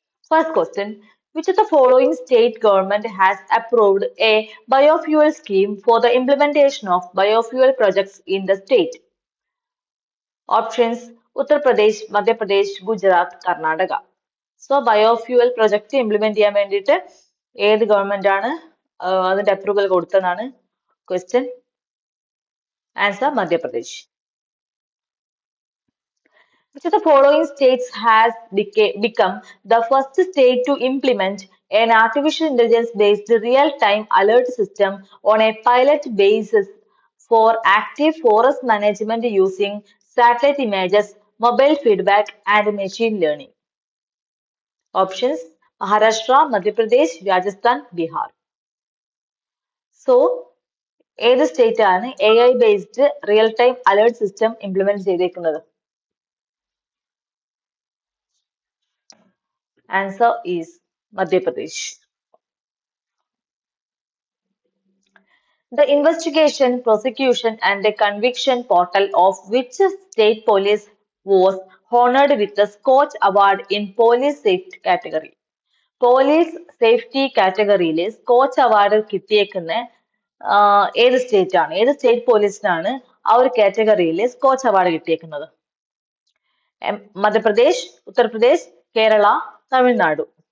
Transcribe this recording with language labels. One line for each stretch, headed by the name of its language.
English: First question, which of the following state government has approved a biofuel scheme for the implementation of biofuel projects in the state?
Malayalam: Options Uttar Pradesh, Madhya Pradesh, Gujarat, Karnataka. So biofuel project implement ചെയ്യാൻ വേണ്ടിയിട്ട് ഏത് government ആണ് അതിന്റെ approval കൊടുത്തതാണ് question. Answer Madhya Pradesh.
English: Which of the following states has become the first state to implement an artificial intelligence based real time alert system on a pilot basis for active forest management using satellite images, mobile feedback, and machine learning? Options Maharashtra, Madhya Pradesh, Rajasthan, Bihar.
Malayalam: So, ഏത് state ആണ് AI based real time alert system implement ചെയ്തേക്കുന്നത്?
English: Answer is Madhya Pradesh. The investigation, prosecution, and the conviction portal of which state police was honored with the Scotch Award in Police Safety category?
Malayalam: Police safety കാറ്റഗറിയിൽ scotch award കിട്ടിയേക്കുന്ന ഏത് state ആണ്? ഏത് state പോലീസിനാണ് ആ ഒരു കാറ്റഗറിയിൽ scotch award കിട്ടിയേക്കുന്നത്? മധ്യപ്രദേശ്, ഉത്തർപ്രദേശ്, കേരള, തമിഴ്നാടു.